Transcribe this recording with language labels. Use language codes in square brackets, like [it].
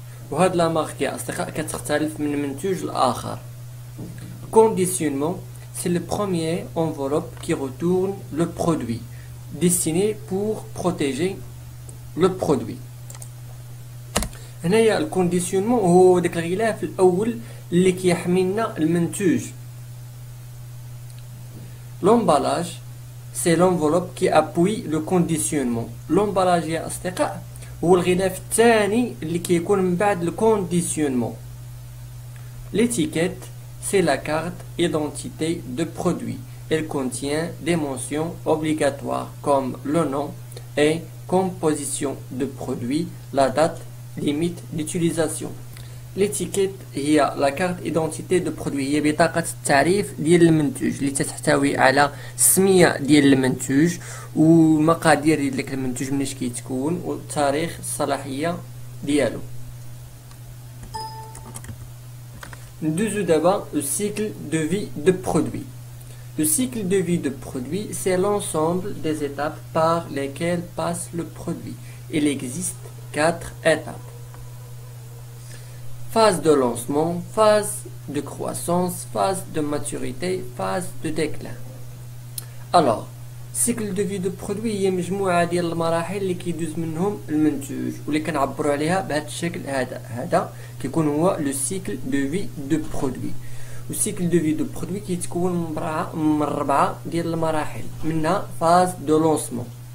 [ar] وهاد لا مارك يا اصدقاء كتختلف من منتوج لاخر. [fr] Conditionnement, c'est le premier enveloppe qui retourne le produit destiné pour protéger le produit. [ar] هنايا الكونديسيونمون هو داك الغلاف الاول اللي كيحمي لنا المنتوج. [fr] L'emballage, c'est l'enveloppe qui appuie le conditionnement. [ar] L'emballage يا اصدقاء هو الغلاف الثاني اللي كيكون من بعد الكونديسيونمون. [fr] L'étiquette, c'est la carte identité de produit. Elle contient des mentions obligatoires comme le nom et composition de produit, la date limite d'utilisation. [ar] L'étiquette هي [fr] la carte identité de produit [ar] هي بطاقة التعريف ديال المنتوج اللي تحتوي على السمية ديال المنتوج والمقادير ديال داك المنتوج مناش كيتكون وتاريخ الصلاحية ديالو. ندوزو دابا [fr] le cycle de vie de produit. Le cycle de vie de produit, c'est l'ensemble des étapes par lesquelles passe le produit. Il existe 4 étapes. Phase de lancement, phase de croissance, phase de maturité, phase de déclin. [ar] Alors, cycle de vie de produit هي مجموعة ديال المراحل اللي كيدوز منهم المنتوج واللي كنعبروا عليها بهذا الشكل هذا كيكون هو لو سيكل دو في دو برودوي. والسيكل دو في دو برودوي كيتكون من 4 ديال المراحل منها فاز دو لونسمون.